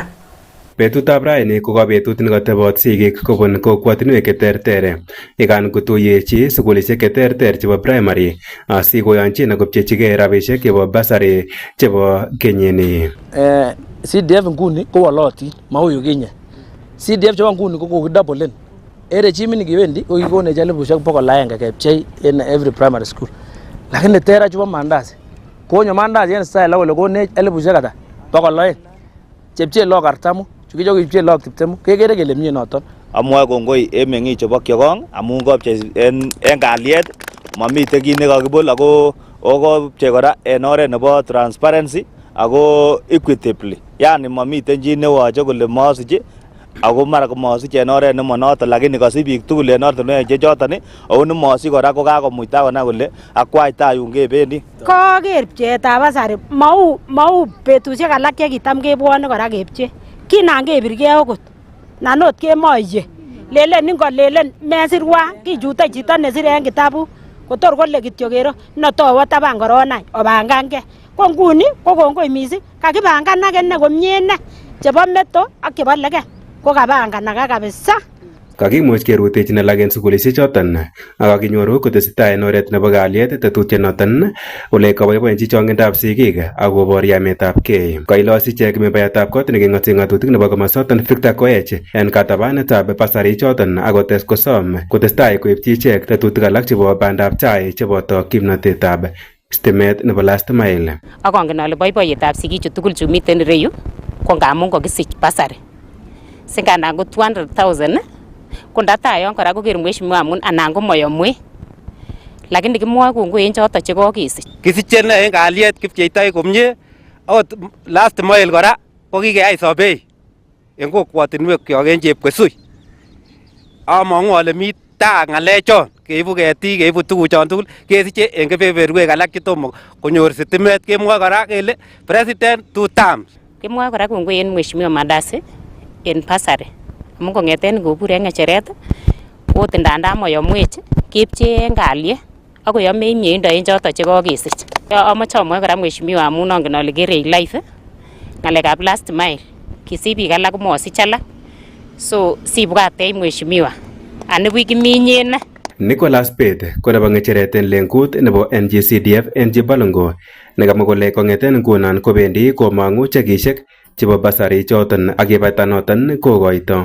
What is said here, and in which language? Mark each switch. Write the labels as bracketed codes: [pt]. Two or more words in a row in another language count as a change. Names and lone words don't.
[kln] Betutab raini ko betut nekatebot sigik kobun kokwatinwek cheterter yekan kotuyechi sukulishek cheterter chebo primary asikoyonchin akopchechigei rabishek chebo basari chebo kenyini. CDF nguni ko wolotin mau yukinye. CDF chebo nguni ko kokidoublen. Regime nikiwendi ko kikonech 100,100 kepchei [en] in every primary school. [kln] Lakini tera chebo Mandasi konyo Mandasi en style kole konech 100,200 chepchei lok 40 chukicho kipchei lok 20 kekere kele mie noton. Amwoe kongoi en meng'ik chebo Kyogong amun kopchei en kalyet mamiten kit nekakibol ako kopchei kora en oret nebo transparency ako equitably, yani mamiten chi newache kole masiche ako mara komasiche en oret nemonoton lakini kasich biik tugul en ortinwek chechoton ako nemosich kora ko kakomuita konai kole akwai tai yun kebendi. Koker pcheetab basari mau betusiek alak chekitam kebwone kora kepche. Kinan kebirgei okot nan ot kemoiye lelen ingolelen mesirwa kichute chito nesire en kitabu kotor kole kityo kero notowo taban koronai obangange. Ko nguni ko kongoi mising kakibangan ake komie ne chebo meto ak chebo lege ko kabanganak kabisa. Kakimuch kerutechin alak en sukulishek choton ak kakinyoru kotesetai en oret nebo kalyet tetutiet noton ole kaboiboenchi chongindab sigik ak kobor yametab gei. Kailos ichek membayatab kot neking'ote ng'atutik nebo komasoton Victor Koech en katabanetab basari choton ak kotes kosom kotestai koipchi ichek tetutik alak chebo bandab tai cheboto kimnatetab stimet nebo [en] last mile. [kln] Akongen ale boiboiyetab sigichu tugul chu miten ireyu ko ngamun kokisich basari. Singandan ko 200,000 kondatayon kora koker mheshimiwa amun anan ko moyomwe lakini kimwoe kongoi en choto chekokisich. Kisichen en kalyet kipcheitoi komie akot [en] last mile [kln] kora ko kikeyai sobei en kokwotinwek kyok en chepkesui. Among'u ale mi taa ng'alechon keibu ketik keibu tuguchon tugul kesiche en kebeberwek alak chetomo konyor sitimet kemwoe kora kele president 2 terms. Kimwoe kora kongoi en mheshimiwa Mandasi en basari amun kong'eten ngobur en ng'echeret ot ndandan moyomwech kepchee en kalyet ako yome mieindo en choto chekokesich. Amoche amwoe kora mheshimiwa amun angen ale kere live ng'alekab [en] last mile [kln] kisich biik alak komosich alak So sibwatei mheshimiwa anibu kiminyene. Nicholas Bett ko nebo ngecheret en lengut nebo NGCDF en Jibalongo nekamwa kole kong'eten ngunon kobendi komang'u chekishek chebo basari choton ak yebaita noton kokoito.